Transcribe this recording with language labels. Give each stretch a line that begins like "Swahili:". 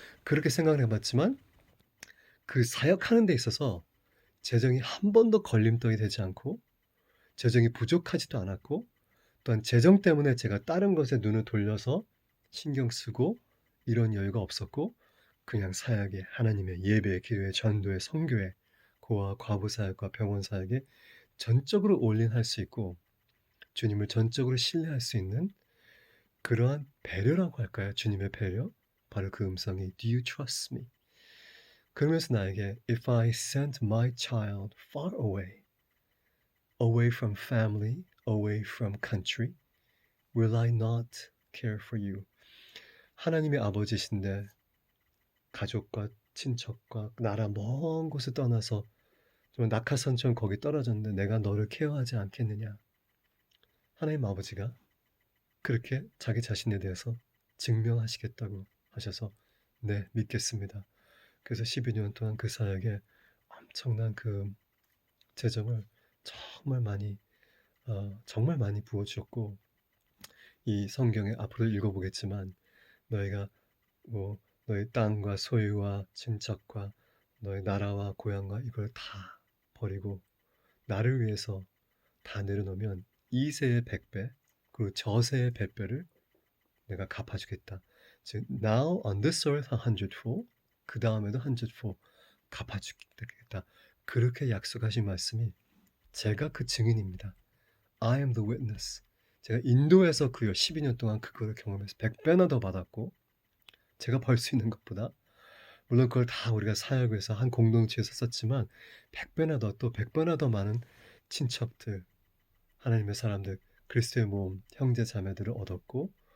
Korean: 그렇게 생각을 해 봤지만 그 사역하는 데 있어서 재정이 한 번도 걸림돌이 되지 않고 재정이 부족하지도 않았고 또한 재정 때문에 제가 다른 것에 눈을 돌려서 신경 쓰고 이런 여유가 없었고 그냥 사역에 하나님의 예배에 기도에 전도에 선교에 고아 과부 사역과 병원 사역에 전적으로 올인할 수 있고 주님을 전적으로 신뢰할 수 있는 그러한 배려라고 할까요? 주님의 배려? 바로 그 음성이
English: Do you trust me?
Korean: 그러면서 나에게
English: If I sent my child far away, away from family, away from country, will I not care for you?
Korean: 하나님의 아버지신데 가족과 친척과 나라 먼 곳에 떠나서 좀 낙하산처럼 거기 떨어졌는데 내가 너를 케어하지 않겠느냐? 하나님 아버지가 그렇게 자기 자신에 대해서 증명하시겠다고 하셔서 네, 믿겠습니다. 그래서 12년 동안 그 사역에 엄청난 그 재정을 정말 많이 정말 많이 부어 주셨고 이 성경에 앞으로 읽어보겠지만 너희가 뭐 너희 땅과 소유와 친척과 너희 나라와 고향과 이걸 다 버리고 나를 위해서 다 내려놓으면 이 세의 100배 그리고 저 세의 100배를 내가 갚아주겠다. 즉
English: now on this earth 100fold
Korean: 그 다음에도
English: 100fold
Korean: 갚아주겠다. 그렇게 약속하신 말씀이 제가 그 증인입니다.
English: I am the witness.
Korean: 제가 인도에서 그 12년 동안 그거를 경험해서 100배나 더 받았고 제가 벌 수 있는 것보다 물론 그걸 다 우리가 사역에서 한 공동체에서 썼지만 100배나 더 또 100배나 더 많은 친척들, 하나님의 사람들, 그리스도의 몸, 형제 자매들을 얻었고